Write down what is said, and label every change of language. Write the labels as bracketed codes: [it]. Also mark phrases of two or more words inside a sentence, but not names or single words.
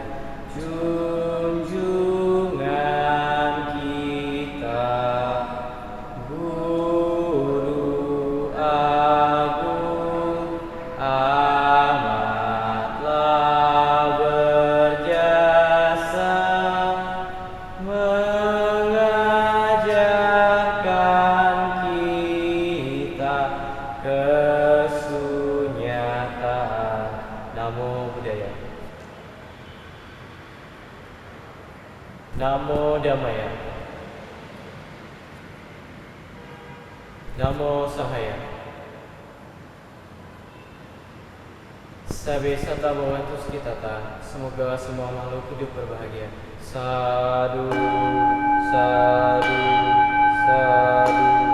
[id] junjungan kita, Guru Agung, amatlah berjasa mengajarkan kita kesunyataan. [pi] Namo Buddhaya. Namo Dhammaya. Namo Sahaya. Sabe sata bhavantu sukhitata. [id] Semoga semua makhluk hidup berbahagia. [pi] Sadu, sadu, sadu.